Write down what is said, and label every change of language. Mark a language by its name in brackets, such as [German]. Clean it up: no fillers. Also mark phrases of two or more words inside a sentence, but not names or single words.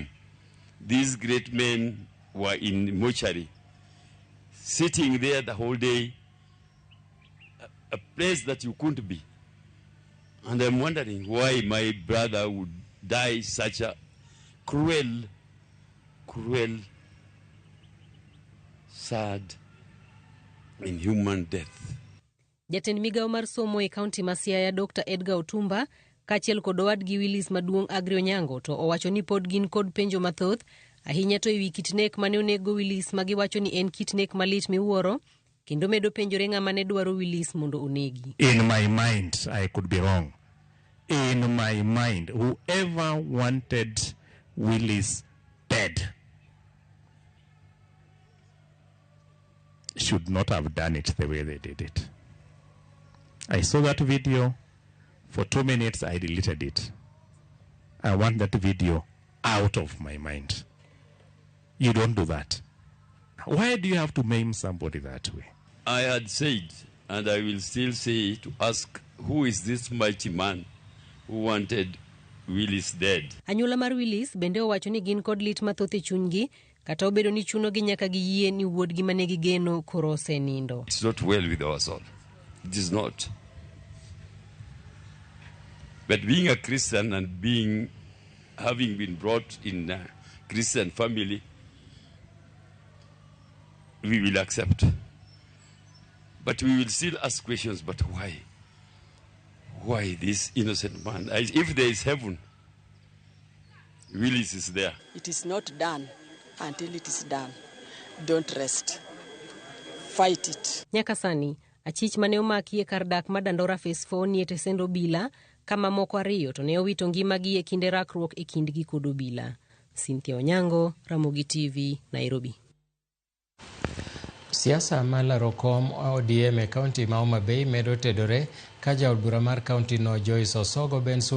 [English] These great men were in mortuary, sitting there the whole day, a place that you couldn't be. And I'm wondering why my brother would die such a cruel, sad, inhuman death. [Luo (Kenya and Tanzania)] Jatend migao mar somo e kaunti ma Siaya Dr. Edgar Otumba kachiel kod owadgi Willis maduong' Agrey Onyango to owacho ni pod gin kod penjo mathoth ahinya to ewi kit nek mane onego Willis ma giwacho ni en kit nek malit miwuoro kendo medo penjore ng'ama ne dwaro Willis mondo onegi. [English] In my mind, I could be wrong. In my mind, whoever wanted Willis dead should not have done it the way they did it. I saw that video. For 2 minutes, I deleted it. I want that video out of my mind. You don't do that. Why do you have to maim somebody that way? I had said, and I will still say, to ask, who is this mighty man who wanted Willis dead? [Luo (Kenya and Tanzania)] Anyuola mar Willis bende owacho ni gin kod lit mathoth e chunygi kata obedo ni chunogi nyaka giyie ni wuodgi mane gigeno koro osenindo. [English] It's not well with our soul. It is not. But being a Christian and having been brought in a Christian family, we will accept. But we will still ask questions, but why? Why this innocent man? If there is heaven, Willis is there. It is not done until it is done. Don't rest. Fight it. [Luo (Kenya and Tanzania)] Nyaka sani, achich mane omaki e kar dak ma Dandora Phase 4 ni etesendo obila kama moko ariyo to ne owito ngimagi e kinde rakruok e kindgi kod obila. Cynthia Onyango, Ramogi TV, Nairobi. Siasa malaro kom ODM e kaunti ma Homa Bay medo tedore ka jaod bura mar kaunti no Joyce Osogo